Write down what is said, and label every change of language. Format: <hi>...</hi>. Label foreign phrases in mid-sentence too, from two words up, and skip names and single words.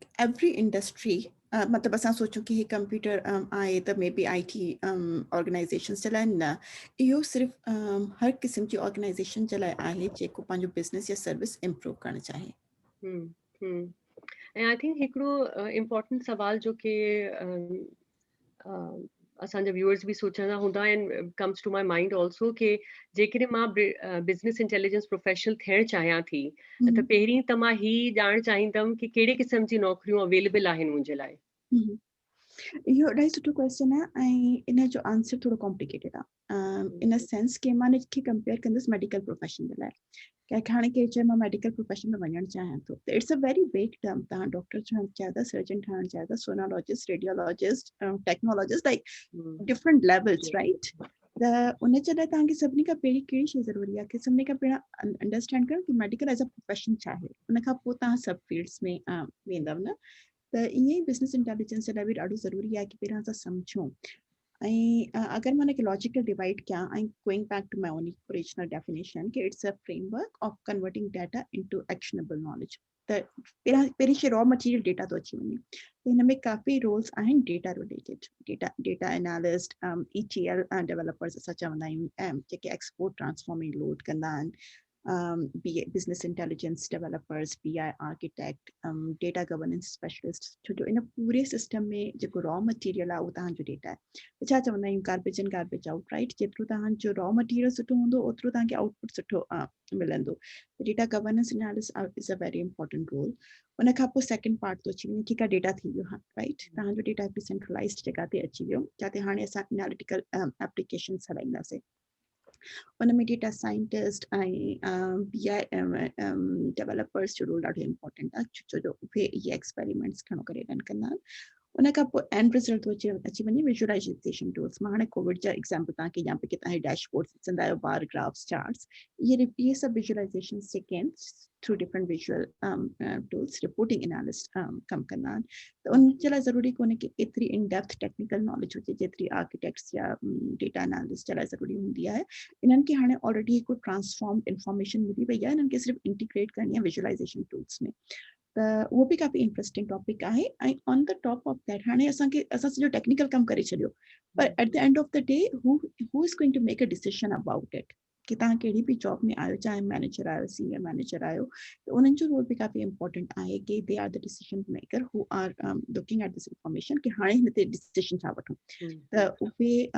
<en>Every industry,</en> <sd>मतलब असां सोचूं कि हे कंप्यूटर आहे त मे बी IT ऑर्गेनाइजेशन्स जे लाइ न इहो सिर्फ़ु हर क़िस्म जी ऑर्गेनाइजेशन जे लाइ आहे जेको पंहिंजो बिज़नेस या सर्विस इम्प्रूव करणु चाहे ऐं</sd> <en>I think</en> <sd>हिकिड़ो इम्पोर्टेंट सवाल जो कि असांजा व्यूअर्स बि सोचंदा हूंदा</sd> <en>and comes to my mind also</en> <sd>कि जेकॾहिं मां</sd> <en>business intelligence professional</en> <sd>थियणु चाहियां थी त पहिरीं त मां ही ॼाणणु चाहींदमि कि कहिड़े क़िस्म जी नौकरियूं अवेलेबल आहिनि मुंहिंजे लाइ इहो ॾाढो सुठो क्वेश्चन आहे ऐं इन जो आंसर थोरो कॉम्प्लिकेटेड आहे</sd> <en>in sense</en> <sd>कि मां हिनखे कंपेयर कंदसि</sd> <en>medical profession</en> <sd>जे लाइ क्या खाने के चए मां</sd> <en>medical profession</en> <sd>में वञणु चाहियां थो त</sd> <en>it's a very vague term</en> <sd>तव्हां डॉक्टर ठहणु चाहियो था</sd> <en>surgeon</en> <sd>चाहियो था</sd> <en>sonologist radiologist technologist like different levels right</en> <sd>त उन जे लाइ तव्हांखे सभिनी खां पहिरीं कहिड़ी शइ ज़रूरी आहे कि सभिनी खां पहिरियों अंडरस्टैंड करणु कि</sd> <en>medical as a profession</en> <sd>छा आहे उन खां पोइ तव्हां</sd> <en>sub fields</en> <sd>में वेंदव न त ईअं ई</sd> <en>business intelligence</en> <sd>जे लाइ बि ॾाढो ज़रूरी आहे कि पहिरियों असां सम्झूं</sd> <hi>अगर मैं एक लॉजिकल डिवाइड क्या</hi> <en>I'm going back to my own original definition</en> <sd>कि</sd> <en>it's a framework of converting data into actionable knowledge</en> <sd>त पहिरीं शइ</sd> <en>raw material data</en> <sd>तो अची वञे त हिन में काफ़ी रोल्स आहिनि</sd> <en>data related data analyst ETL developers</en> <sd>असां चवंदा आहियूं जेके</sd> <en>export transforming load</en> <sd>कंदा आहिनि</sd> <en>business intelligence developers, BI architect, data governance specialist</en> <sd>छो जो इन पूरे सिस्टम में जेको</sd> <en>raw material</en> <sd>आहे उहो तव्हांजो डेटा आहे छा चवंदा आहियूं</sd> <en>garbage in garbage out right</en> <sd>जेतिरो तव्हांजो</sd> <en>raw material</en> <sd>सुठो हूंदो ओतिरो तव्हांखे</sd> <en>output</en> <sd>मिलंदो</sd> <en>data governance analysis is a very important role</en> <sd>उन खां पोइ</sd> <en>second part</en> <sd>तो अची वञे ठीकु आहे डेटा थी वियो राइट तव्हांजो डेटा हिकु सेंट्रलाइज़्ड जॻह ते अची वियो जिते हाणे असां</sd> <en>analytical applications</en> <sd>हलाईंदासीं उन में</sd> <en>data scientist</en> <sd>ऐं</sd> <en>BI developers</en> <sd>जो रोल ॾाढो इम्पोर्टेंट आहे छो जो उहे इहे एक्सपेरिमेंट्स खणो करे रन कंदा आहिनि उन खां पोइ</sd> <en>end result</en> <sd>थो अची वञे</sd> <en>visualization tools</en> <sd>मां हाणे कोविड जा एग्जाम्पल तव्हांखे ॾियां पई कि तव्हां डैशबोर्ड्स ॾिसंदा आहियो</sd> <en>bar graphs charts</en> <sd>इहे सभु विजुअलाइजेशन जेके आहिनि</sd> <en>through different visual tools reporting analyst</en> <sd>कमु कंदा आहिनि त उन जे लाइ ज़रूरी कोन्हे कि एतिरी</sd> <en>in depth technical knowledge</en> <sd>हुजे जेतिरी आर्किटेक्ट्स या</sd> <en>data analyst</en> <sd>जे लाइ ज़रूरी हूंदी आहे इन्हनि खे हाणे ऑलरेडी हिकु</sd> <en>transform information</en> <sd>मिली वई आहे इन्हनि खे सिर्फ़ु इंटीग्रेट करणी आहे विजुअलाइजेशन टूल्स में त उहो बि काफ़ी</sd> <en>interesting topic</en> <sd>आहे ऐं</sd> <en>on the top of that</en> <sd>हाणे असां सॼो टेक्निकल कमु करे छॾियो पर</sd> <en>at the end of the day who is going to make a decision about it</en> <sd>कि तव्हां कहिड़ी बि जॉब में आहियो चाहे मैनेजर आहियो</sd> <en>senior manager</en> <sd>आहियो त उन्हनि जो रोल बि काफ़ी इंपॉर्टेंट आहे कि</sd> <en>they are the decision maker who are looking at this information</en> <sd>कि हाणे हिन ते डिसीजन छा वठूं त उहे</sd>